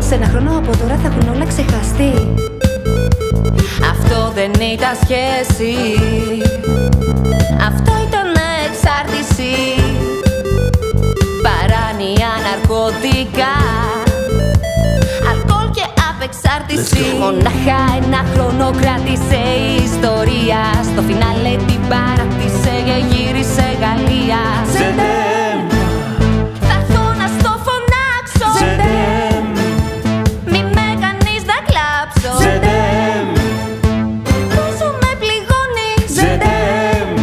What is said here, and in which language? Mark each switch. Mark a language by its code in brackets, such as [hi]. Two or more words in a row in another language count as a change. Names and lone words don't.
[el] Σε ένα χρόνο από τώρα θα έχουν όλα ξεχαστεί. Αυτό δεν ήταν σχέση, αυτό ήταν εξάρτηση. Παράνοια, ναρκωτικά, αλκοόλ και απεξάρτηση. Μονάχα ένα χρόνο κράτησε η ιστορία. Στο φινάλε την παράτησε και γύρισε Γαλλία. [fr] Je t'aime, [el] θα έρθω να στο φωνάξω. [fr] Je t'aime, [el] μη με κάνεις να κλάψω. [fr] Je t'aime, [el] Πόσο με πληγώνεις. [fr] Je t'aime,